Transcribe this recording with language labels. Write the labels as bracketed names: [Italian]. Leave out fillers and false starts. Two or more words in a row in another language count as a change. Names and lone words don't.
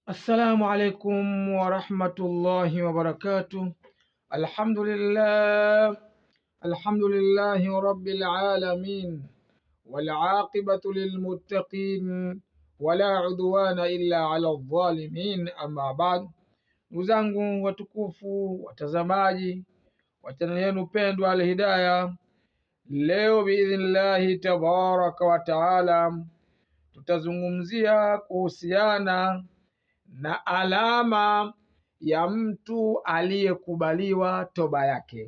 [Arabic] السلام عليكم ورحمة الله وبركاته. الحمد لله رب العالمين والعاقبة للمتقين ولا عدوان إلا على الظالمين أما بعد. [Swahili] Ndugu zangu watukufu, watazamaji wa chaneli yenu pendwa Alhidaya, leo [Arabic] بإذن الله تبارك وتعالى [Swahili] tutazungumzia kuhusiana na alama ya mtu aliyekubaliwa toba yake.